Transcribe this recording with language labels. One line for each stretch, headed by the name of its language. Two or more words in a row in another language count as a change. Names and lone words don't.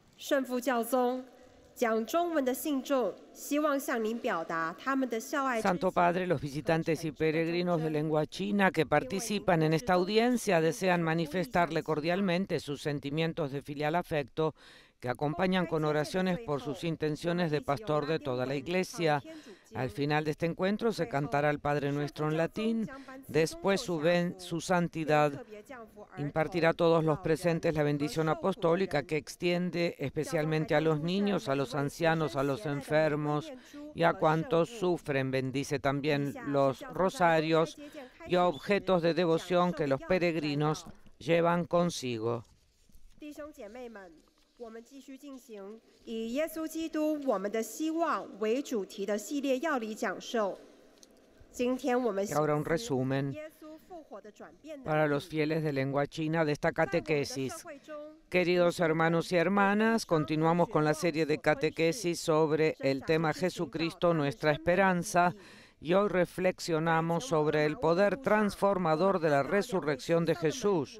Chinese: 顺父教宗讲中文的信众希望向您表达他们的孝爱之情。
Spanish: Santo Padre, los visitantes y peregrinos de lengua china que participan en esta audiencia desean manifestarle cordialmente sus sentimientos de filial afecto que acompañan con oraciones por sus intenciones de pastor de toda la Iglesia. Al final de este encuentro se cantará el Padre Nuestro en latín. Después su santidad impartirá a todos los presentes la bendición apostólica que extiende especialmente a los niños, a los ancianos, a los enfermos y a cuantos sufren. Bendice también los rosarios y objetos de devoción que los peregrinos llevan consigo.
Chinese: 我们继续进行以耶稣基督我们的希望为主题的系列要理讲授。今天我们
Spanish: Y ahora un resumen para los fieles de lengua china de esta catequesis. Queridos hermanos y hermanas, continuamos con la serie de catequesis sobre el tema Jesucristo, nuestra esperanza, y hoy reflexionamos sobre el poder transformador de la resurrección de Jesús.